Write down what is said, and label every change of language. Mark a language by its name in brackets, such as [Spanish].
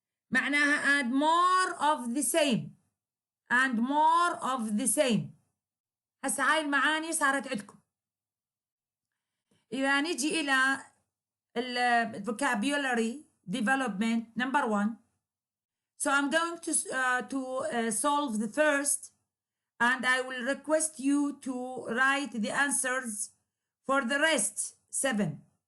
[Arabic] معناها [English] and more of the same and more of the same. [Arabic] هسه هاي المعاني صارت عندكم. إذا نجي إلى [English] vocabulary development number 1. So I'm going to solve the first, and I will request you to write the answers for the rest 7.